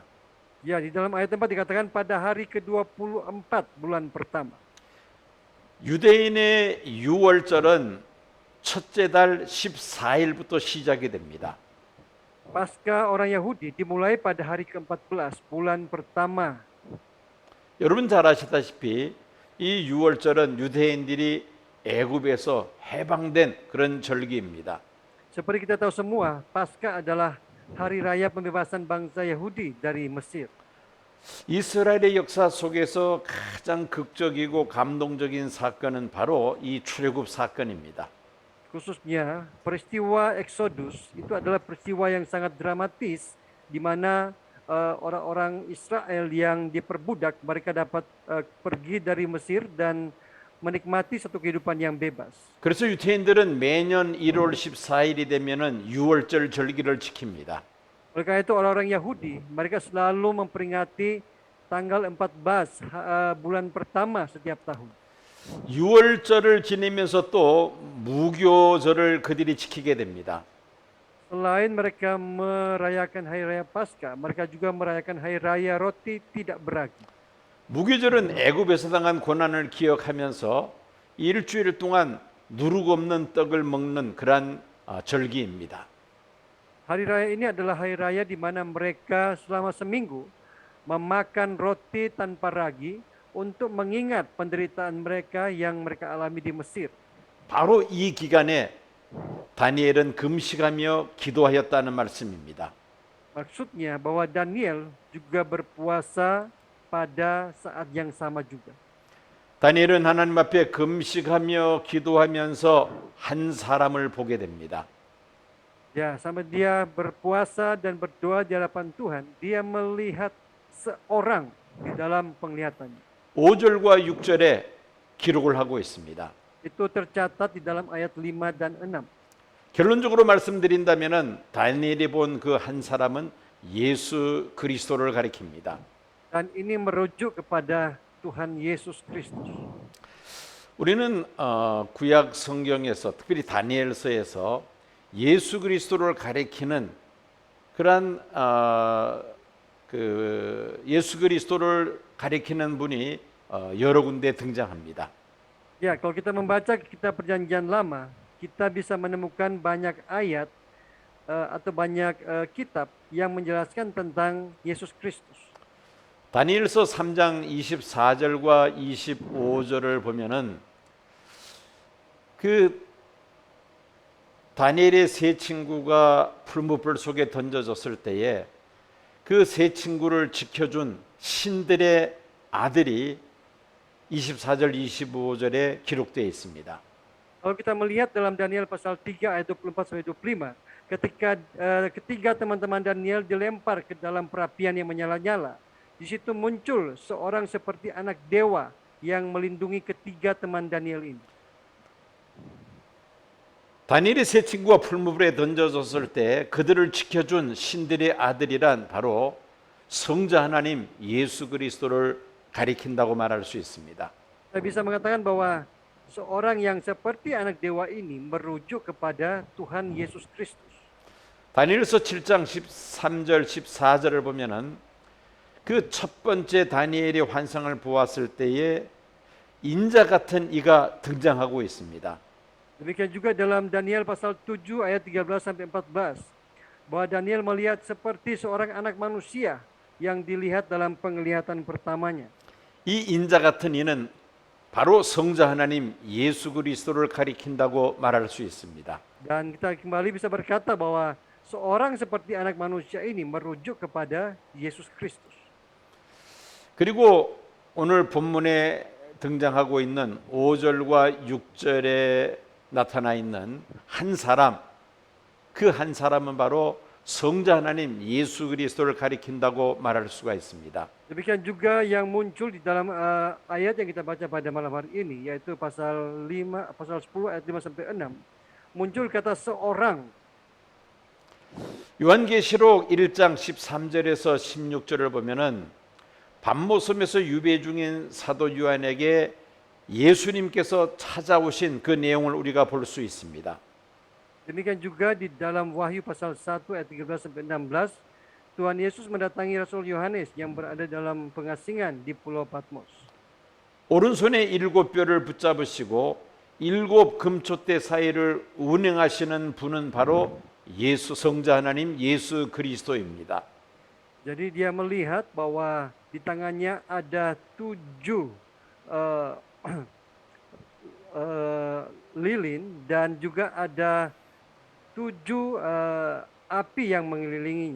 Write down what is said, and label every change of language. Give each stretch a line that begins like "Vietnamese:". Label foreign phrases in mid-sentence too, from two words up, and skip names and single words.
Indonesian: Ya, di dalam ayat 4 dikatakan pada hari ke-24 bulan pertama.
Korean: 유대인의 유월절은 첫째 달 14일부터 시작이 됩니다.
Indonesian: Paskah orang Yahudi dimulai pada hari ke-14 bulan pertama.
Korean: 여러분 잘 아시다시피 이 유월절은 유대인들이 애굽에서 해방된 그런 절기입니다.
Indonesian: Seperti kita tahu semua, Paskah adalah hari raya pembebasan bangsa Yahudi dari Mesir.
Korean: 이스라엘의 역사 속에서 가장 극적이고 감동적인 사건은 바로 이 출애굽 사건입니다.
Indonesian: Khususnya peristiwa Exodus itu adalah peristiwa yang sangat dramatis di mana orang-orang Israel yang diperbudak mereka dapat pergi dari Mesir dan menikmati satu kehidupan yang bebas.
Korean: 그래서 유대인들은 매년 1월 14일이 되면은 유월절 절기를 지킵니다.
Indonesian: Oleh karena itu orang-orang Yahudi mereka selalu memperingati tanggal 14 bulan pertama setiap tahun.
Korean: 유월절을 지내면서 또 무교절을 그들이 지키게 됩니다.
Indonesian: Selain mereka merayakan hari raya Paskah, mereka juga merayakan hari raya roti tidak beragi.
Korean: 무교절은 애굽에서 당한 고난을 기억하면서 일주일 동안 누룩 없는 떡을 먹는 그러한 절기입니다.
Indonesian: Hari raya ini adalah hari raya di mana mereka selama seminggu memakan roti tanpa ragi untuk mengingat penderitaan mereka yang mereka alami di Mesir.
Korean: 바로 이 기간에 다니엘은 금식하며 기도하였다는 말씀입니다.
Indonesian: Maksudnya bahwa Daniel juga berpuasa pada saat yang sama juga.
Korean: 다니엘은 하나님 앞에 금식하며 기도하면서 한 사람을 보게 됩니다.
Indonesian: Ya, sampai dia berpuasa dan berdoa di hadapan Tuhan, dia melihat seorang di dalam penglihatannya.
Korean: 5절과 6절에 기록을 하고 있습니다.
Indonesian: Itu tercatat di dalam ayat 5 dan 6.
Korean: 결론적으로 말씀드린다면은 다니엘이 본 그 한 사람은 예수 그리스도를 가리킵니다.
Indonesian: Dan ini merujuk kepada Tuhan Yesus Kristus.
Korean: 우리는 구약 성경에서 특별히 다니엘서에서 예수 그리스도를 가리키는 그러한 그 예수 그리스도를 가리키는 분이 여러 군데 등장합니다.
Indonesian: Ya, kalau kita membaca kitab Perjanjian Lama, kita bisa menemukan banyak ayat atau banyak kitab yang menjelaskan tentang Yesus Kristus.
Korean: 다니엘서 3장 24절과 25절을 보면은 그 다니엘의 세 친구가 풀무불 속에 던져졌을 때에 그 세 친구를 지켜준 신들의 아들이 24절 25절에 기록되어 있습니다.
Indonesian: Kalau kita melihat dalam Daniel pasal 3 ayat 24 sampai 25, ketika ketiga teman-teman Daniel dilempar ke dalam perapian yang menyala-nyala, di situ muncul seorang seperti anak dewa yang melindungi ketiga teman Daniel ini.
Korean: 다니엘의 세 친구가 풀무불에 던져졌을 때 그들을 지켜준 신들의 아들이란 바로 성자 하나님 예수 그리스도를 가리킨다고 말할 수 있습니다.
Indonesian: Kita bisa mengatakan bahwa seorang yang seperti anak dewa ini merujuk kepada Tuhan Yesus Kristus.
Korean: 다니엘서 7장 13절 14절을 보면은 그 첫 번째 다니엘이 환상을 보았을 때에 인자 같은 이가 등장하고 있습니다.
Indonesian: Demikian juga dalam Daniel pasal 7 ayat 13 sampai 14 bahwa Daniel melihat seperti seorang anak manusia yang dilihat dalam penglihatan pertamanya.
Korean: 이 인자 같은 이는 바로 성자 하나님 예수 그리스도를 가리킨다고 말할 수 있습니다.
Indonesian: Dan kita kembali bisa berkata bahwa seorang seperti anak manusia ini merujuk kepada Yesus Kristus.
Korean: 그리고 오늘 본문에 등장하고 있는 5절과 6절에 나타나 있는 한 사람, 그 한 사람은 바로 성자 하나님 예수 그리스도를 가리킨다고 말할 수가 있습니다.
Indonesian: Demikian juga yang muncul di dalam ayat yang kita baca pada malam hari ini, yaitu pasal 10 ayat 5 sampai 6. Muncul kata seorang.
Korean: 요한계시록 1장 13절에서 16절을 보면은 밤모섬에서 유배 중인 사도 요한에게 예수님께서 찾아오신 그 내용을 우리가 볼 수 있습니다.
Indonesian: Demikian juga di dalam Wahyu pasal 1 ayat 13 sampai 16, Tuhan Yesus mendatangi Rasul Yohanes yang berada dalam pengasingan di Pulau Patmos.
Korean: 오른손에 7뼈를 붙잡으시고 7 금촛대 사이를 운행하시는 분은 바로 예수 성자 하나님 예수 그리스도입니다.
Indonesian: Jadi dia melihat bahwa di tangannya ada 7 lilin dan juga ada 7 api yang mengelilinginya.